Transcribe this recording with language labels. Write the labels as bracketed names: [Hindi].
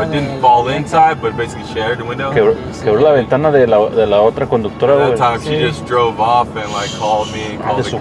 [English] It didn't fall inside, but basically shattered the window. [Spanish] Quebró la ventana de la otra conductora. [English] At that time, she just drove off and like called me and called the cops.